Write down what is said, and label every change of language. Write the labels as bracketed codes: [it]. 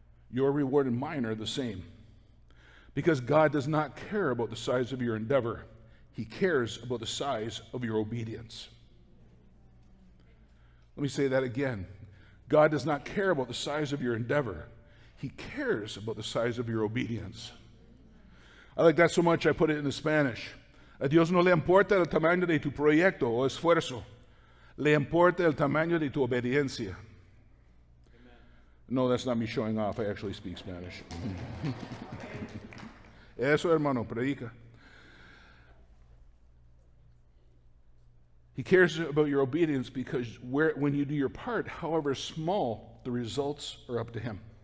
[en] Your reward and mine are the same. Because God does not care about the size of your endeavor. He cares about the size of your obedience. Let me say that again. God does not care about the size of your endeavor. He cares about the size of your obedience. I like that so much I put it in Spanish. [es] A Dios no le importa el tamaño de tu proyecto o esfuerzo. Le importa el tamaño de tu obediencia. Amen. No, that's not me showing off. I actually speak Spanish. Eso, hermano, predica. [en] He cares about your obedience because when you do your part, however small, the results are up to him.